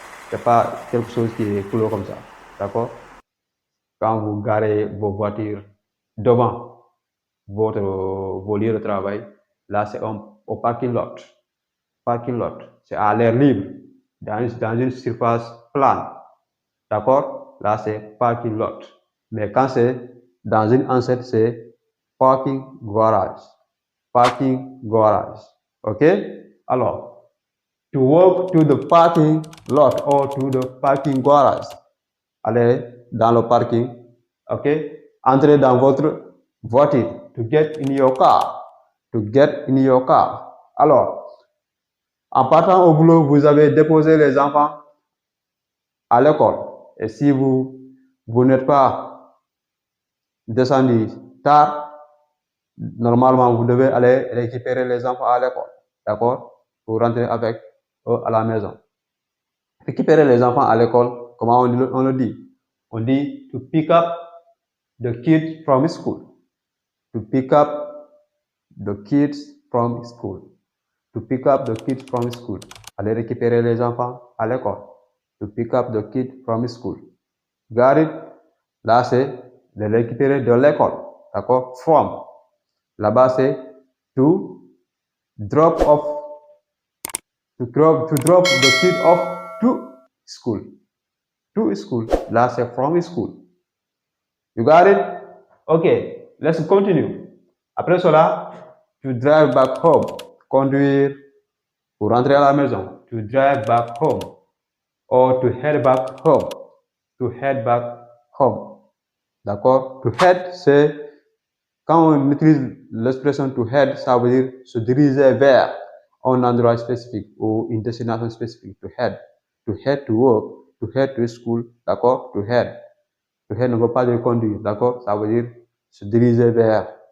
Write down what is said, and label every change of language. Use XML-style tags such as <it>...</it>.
<fr>C'est pas quelque chose qui est clos comme ça, d'accord? Quand vous garez vos voitures devant vos lieux de travail, là c'est au parking lot. Parking lot, c'est à l'air libre, dans une surface plane, d'accord? Là c'est parking lot. Mais quand c'est dans une enceinte, c'est parking garage.</fr> <en>Parking garage. OK? Alors, to walk to the parking lot or to the parking garage.</en> <fr>Allez dans le parking. OK? Entrez dans votre voiture.</fr> <en>To get in your car. To get in your car.</en> <fr>Alors, en partant au boulot, vous avez déposé les enfants à l'école. Et si vous n'êtes pas descendu tard, normalement, vous devez aller récupérer les enfants à l'école, d'accord? Pour rentrer avec eux à la maison. Récupérer les enfants à l'école, comment on le dit? On dit</fr> <en>to pick up the kids from school. To pick up the kids from school. To pick up the kids from school.</en> <fr>Aller récupérer les enfants à l'école.</fr> <en>To pick up the kids from school. Got it?</en> <fr>Là, c'est de récupérer de l'école, d'accord?</fr> <en>From.</en> <fr>Là-bas, c'est</fr> <en>to drop the kid off to school. To school.</en> <fr>Là, c'est</fr> <en>from school. You got it? Okay, let's continue.</en> <fr>Après cela,</fr> <en>to drive back home,</en> <fr>conduire pour rentrer à la maison.</fr> <en>To drive back home or to head back home. To head back home. D'accord?</en> <fr>To head, c'est quand on utilise l'expression to head, ça veut dire se diriger vers un endroit spécifique ou une destination spécifique.</fr> <en>To head. To head to work. To head to school. D'accord? To head.</en> <fr>To head ne veut pas dire conduire. D'accord? Ça veut dire se diriger vers.</fr>